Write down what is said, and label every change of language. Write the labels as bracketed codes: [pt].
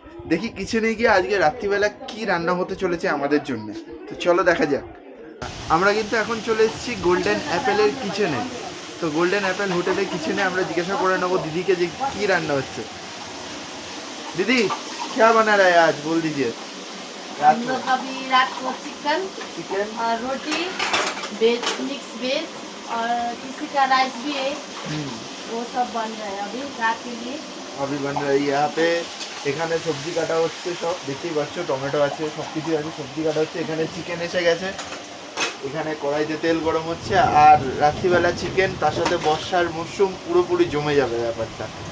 [bn] দেখি কিচেনে গিয়ে আজকে রাত্রিবেলা কি রান্না হতে চলেছে আমাদের জন্য। তো চলো দেখা যাক। আমরা কিন্তু এখন চলে এসেছি গোল্ডেন অ্যাপেলের কিচেনে। তো গোল্ডেন অ্যাপেল হোটেলের কিচেনে আমরা জিজ্ঞাসা করে নেবো দিদিকে যে কি রান্না হচ্ছে। [hi] दीदी क्या बना रहा है आज, बोल दीजिए। हम लोग अभी रात को चिकन चिकन और रोटी वेज मिक्स वेज और किसी का राइस भी है, वो सब बन रहा है अभी रात के लिए। अभी बन रही है यहाँ पे। [bn] এখানে সবজি কাটা হচ্ছে, সব দেখতেই পাচ্ছ, টমেটো আছে, সব কিছু আছে, সবজি কাটা হচ্ছে। এখানে চিকেন এসে গেছে, এখানে কড়াইতে তেল গরম হচ্ছে, আর রাত্রিবেলা চিকেন, তার সাথে বর্ষার মরশুম, পুরোপুরি জমে যাবে ব্যাপারটা।